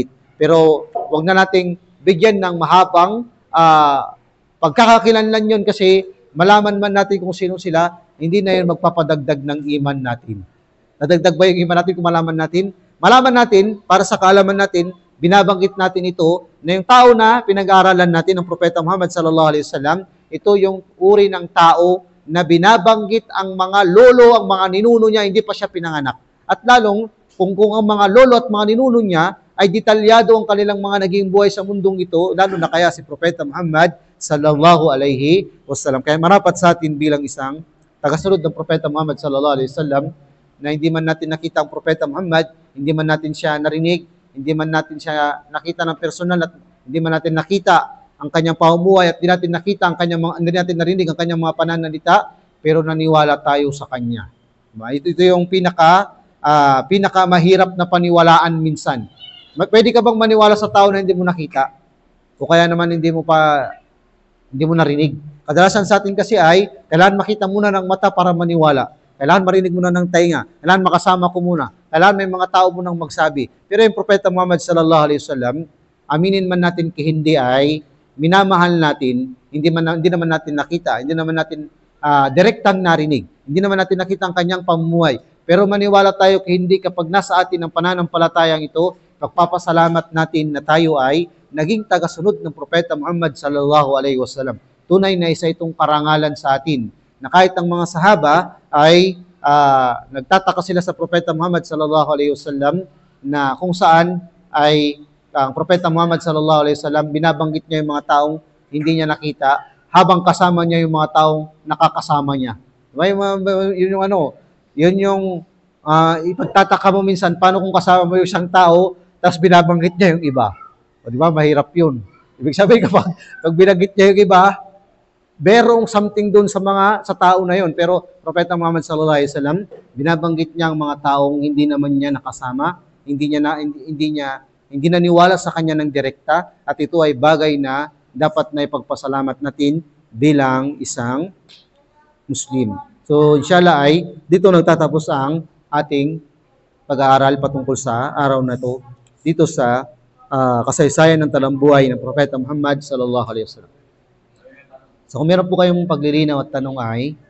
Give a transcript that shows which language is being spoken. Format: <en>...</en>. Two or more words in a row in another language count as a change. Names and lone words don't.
<tl>Pero wag na nating bigyan ng mahabang pagkakakilanlan yun, kasi malaman man natin kung sino sila, hindi na yun magpapadagdag ng iman natin. Nadagdag ba yung iman natin kung malaman natin? Malaman natin, para sa kaalaman natin, binabanggit natin ito, na yung tao na pinag-aaralan natin ng Propeta Muhammad</tl> <ar>صلى الله عليه وسلم,</ar> <tl>ito yung uri ng tao na binabanggit ang mga lolo, ang mga ninuno niya, hindi pa siya pinanganak. At lalong, kung ang mga lolo at mga ninuno niya ay detalyado ang kanilang mga naging buhay sa mundong ito, lalo na kaya si Propeta Muhammad</tl> <ar>صلى الله عليه وسلم.</ar> <tl>Kaya marapat sa atin bilang isang tagasunod ng Propeta Muhammad</tl> <ar>صلى الله عليه وسلم,</ar> <tl>na hindi man natin nakita ang Propeta Muhammad, hindi man natin siya narinig, hindi man natin siya nakita ng personal, at hindi man natin nakita ang kanyang pamumuhay, at hindi natin narinig ang kanyang mga pananalita, pero naniwala tayo sa kanya. Ito yung pinaka mahirap na paniwalaan minsan. Pwede ka bang maniwala sa tao na hindi mo nakita? O kaya naman hindi mo narinig? Kadalasan sa atin kasi ay kailangan makita muna ng mata para maniwala. Kailangan marinig muna ng tainga. Kailangan makasama ko muna. Kailangan may mga tao munang magsabi. Pero yung Propeta Muhammad</tl> <ar>صلى الله عليه وسلم,</ar> <tl>aminin man natin hindi ay minamahal natin, hindi naman natin nakita, hindi naman natin direktang narinig. Hindi naman natin nakita ang kanyang pamumuhay. Pero maniwala tayo hindi kapag nasa atin ang pananampalatayang ito, pagpapasalamat natin na tayo ay naging tagasunod ng Propeta Muhammad</tl> <ar>صلى الله عليه وسلم.</ar> <tl>Tunay na isa itong karangalan sa atin, na kahit ang mga sahaba ay nagtataka sila sa Propeta Muhammad</tl> <ar>صلى الله عليه وسلم,</ar> <tl>na kung saan ay ang Propeta Muhammad</tl> <ar>صلى الله عليه وسلم,</ar> <tl>binabanggit niya yung mga taong hindi niya nakita, habang kasama niya yung mga taong nakakasama niya. Diba? Yun yung ipagtataka mo minsan, paano kung kasama mo yung isang tao, tapos binabanggit niya yung iba. O, di ba? Mahirap yun. Ibig sabihin, kapag binanggit niya yung iba, merong something doon sa tao na yon. Pero Propeta Muhammad</tl> <ar>صلى الله عليه وسلم,</ar> <tl>binabanggit niya ang mga taong hindi naman niya nakasama, hindi naniwala sa kanya ng direkta, at ito ay bagay na dapat na ipagpasalamat natin bilang isang Muslim. So inshallah ay dito nagtatapos ang ating pag-aaral patungkol sa araw na to dito sa kasaysayan ng talambuhay ng Propeta Muhammad</tl> <ar>صلى الله عليه وسلم.</ar> <tl>So kung meron po kayong paglilinaw at tanong ay</tl>